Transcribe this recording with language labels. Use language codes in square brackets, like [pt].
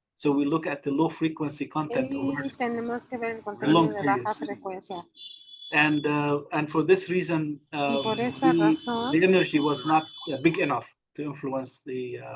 [en] So we look at the low frequency content of [es] tenemos que ver el contenido de baja frecuencia. [en] And for this reason, the energy was not big enough to influence the.